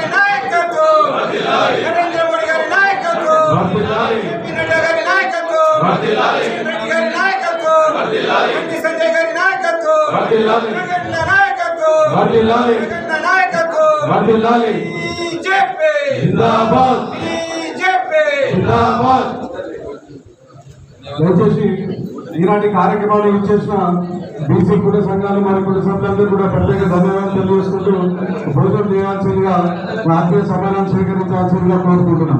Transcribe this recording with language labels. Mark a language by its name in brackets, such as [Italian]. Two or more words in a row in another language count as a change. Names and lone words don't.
[Telugu] నాయకత్వం నరేంద్ర మోదీ గారి నాయకత్వం నడ్డా గారి నాయకత్వం రెడ్డి గారి నాయకత్వం బండి సంజయ్ గారి నాయకత్వం జగన్ నాయకత్వం బీజేపీ జిందాబాద్ బీజేపీ జిందాబాద్. దయచేసి ఈనాటి కార్యక్రమాన్ని ఇచ్చేసిన బీసీ కుల సంఘాలు మరి కుల సభ్యులందరూ కూడా ప్రత్యేక ధన్యవాదాలు తెలియజేసుకుంటూ భోజనం చేయాల్సిందిగా ఆత్మీయ సమాధానం స్వీకరించాల్సిందిగా కోరుకుంటున్నాం.